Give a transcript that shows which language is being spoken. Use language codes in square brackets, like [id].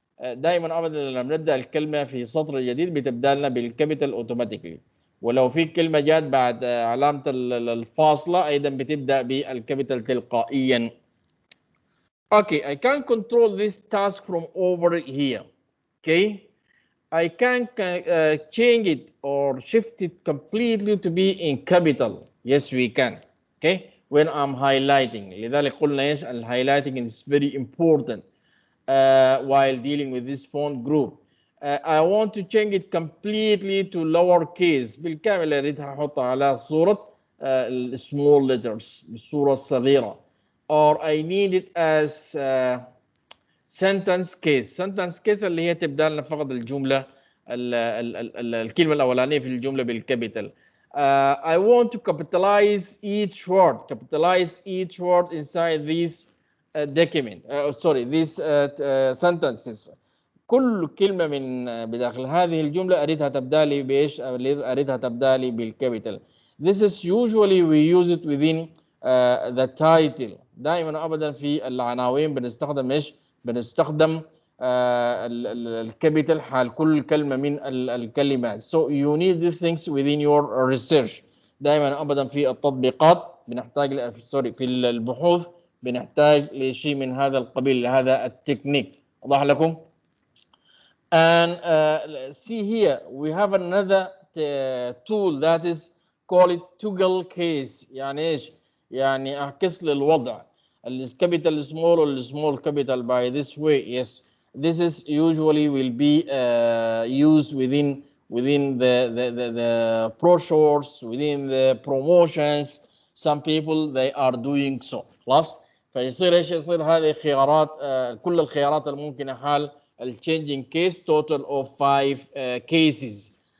[ar] دائما ابدا لما بنبدا الكلمه في سطر جديد بتبدا لنا بالكابيتال اوتوماتيكلي، ولو في كلمه جات بعد علامه الفاصله ايضا بتبدا بالكابيتال تلقائيا. [en] Okay, I can control this task from over here. Okay, I can change it or shift it completely to be in capital. Yes, we can. Okay, when I'm highlighting. [ar] لذلك قلنا ايش [en] الhighlighting is very important while dealing with this font group. I want to change it completely to lowercase. [ar] بالكامل اريدها احطها على صورة small letters بالصورة الصغيرة. [en] Or I need it as sentence case. [ar] Sentence case اللي هي تبدأ لنا فقط الجملة الكلمة الأولانية في الجملة بالكابيتال. [en] I want to capitalize each word. Capitalize each word inside this document. Sorry, these sentences. [ar] كل كلمة من بداخل هذه الجملة أريدها تبدأ لي بإيش؟ أريدها تبدأ لي بالكابيتال. [en] This is usually we use it within the title. [ar] دائما أبدا في العناوين بنستخدم إيش؟ بنستخدم الكابيتال حال كل كلمة من الكلمات. [en] So you need these things within your research. [ar] دائما أبدا في التطبيقات بنحتاج في البحوث بنحتاج لشيء من هذا القبيل هذا التكنيك. واضح لكم؟ [en] And see here we have another tool that is call it toggle case. [ar] يعني ايش؟ يعني اعكس لي الوضع الكابيتال سمول والسمول كابيتال [en] by this way. Yes, this is usually will be used within the brochures, within the promotions. Some people they are doing so. [ar] خلاص. فيصير ايش يصير هذه خيارات كل الخيارات الممكنه حال الchanging case total of 5 cases.